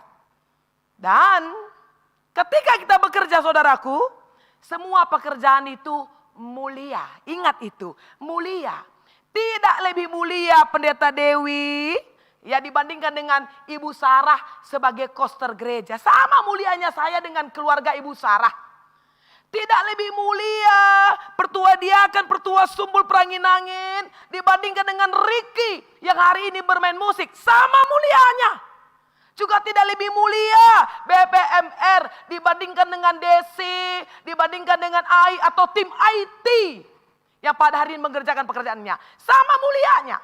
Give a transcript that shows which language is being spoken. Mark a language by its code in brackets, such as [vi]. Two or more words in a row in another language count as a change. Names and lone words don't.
[id] Dan ketika kita bekerja saudaraku, semua pekerjaan itu mulia. Ingat itu, mulia. Tidak lebih mulia Pendeta Dewi ya dibandingkan dengan Ibu Sarah sebagai koster gereja. Sama mulianya saya dengan keluarga Ibu Sarah. Tidak lebih mulia pertua diakan, pertua Sumbul Peranginangin dibandingkan dengan Ricky yang hari ini bermain musik. Sama mulianya. Juga tidak lebih mulia BPMR dibandingkan dengan Desi, dibandingkan dengan AI atau tim IT yang pada hari ini mengerjakan pekerjaannya. Sama mulianya.